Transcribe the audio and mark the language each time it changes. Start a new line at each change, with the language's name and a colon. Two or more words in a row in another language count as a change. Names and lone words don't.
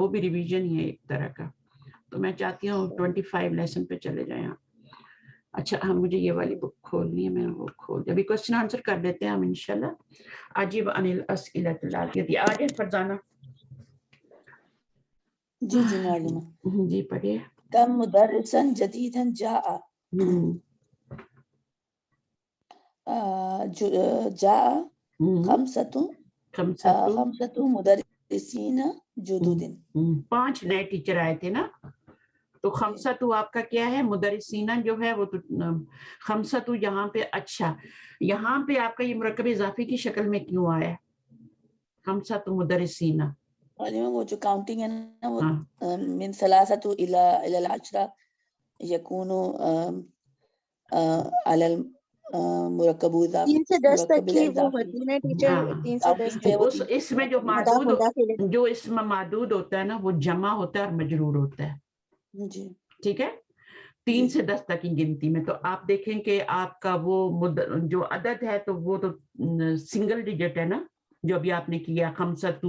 Hindi: वो भी रिवीजन ही है एक तरह का. तो मैं चाहती हूँ 25 लेसन पे चले जाए आप. अच्छा, हम मुझे ये वाली बुक खोलनी है, मैंने वो खोल दिया. अभी क्वेश्चन आंसर कर देते हैं हम इंशाल्लाह.
Arabic: أجب عن الأسئلة الآتية.
Hindi: आज फरजाना. जी जी मालूम. जी पढ़िए.
Arabic: كم مدرسًا جديدًا جاء. جاء خمسة مدرسين جدد.
Hindi: 5 नए टीचर आए थे ना. तो खमसतु आपका क्या है? मुदर्रिसीना जो है वो तो खमसतु यहाँ पे. अच्छा, यहाँ पे आपका ये मुरक्कब इजाफी की शक्ल में क्यों आया
Arabic: خمسة مدرسين?
Hindi: वो जो काउंटिंग है ना, वो
Arabic: من ثلاثة إلى العشرة يكون على المركب إضافي.
Hindi: 3 से 10 तक की वो होती है ना टीचर. 3 से 10 तक इसमें जो इसमें मादूद होता है ना, वो जमा होता है और मजरूर होता है. जी. ठीक है. 3 से 10 तक की गिनती में तो आप देखें कि आपका वो जो अदद है तो वो तो सिंगल डिजिट है ना, जो अभी आपने किया खमसतु.